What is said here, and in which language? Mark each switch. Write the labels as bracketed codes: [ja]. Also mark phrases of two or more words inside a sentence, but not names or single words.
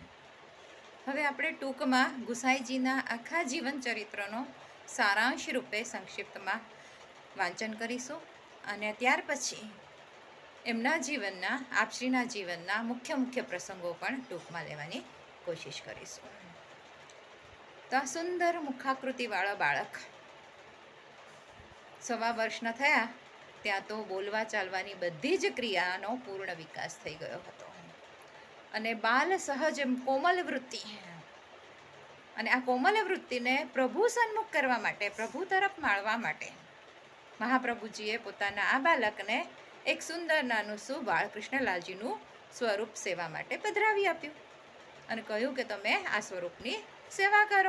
[gu] હવે આપણે ટૂંકમાં ગુસાઈજીના આખા જીવન ચરિત્રનો સારાંશ રૂપે સંક્ષિપ્તમાં વાંચન કરીશું અને ત્યાર પછી એમના જીવનના આપશ્રીના જીવનના મુખ્ય મુખ્ય પ્રસંગો પણ ટૂંકમાં લેવાની કોશિશ કરીશું। તો આ સુંદર મુખાકૃતિવાળો બાળક 1.25 વર્ષના થયા ત્યાં તો બોલવા ચાલવાની બધી જ ક્રિયાનો પૂર્ણ વિકાસ થઈ ગયો હતો અને બાલ સહજ કોમલ વૃત્તિ અને આ કોમલ વૃત્તિને પ્રભુ સન્મુખ કરવા માટે, પ્રભુ તરફ માળવા માટે મહાપ્રભુજીએ પોતાના આ બાળકને એક સુંદર નાનું શું બાળકૃષ્ણલાલજીનું સ્વરૂપ સેવા માટે પધરાવી આપ્યું અને કહ્યું કે તમે આ સ્વરૂપની સેવા કરો.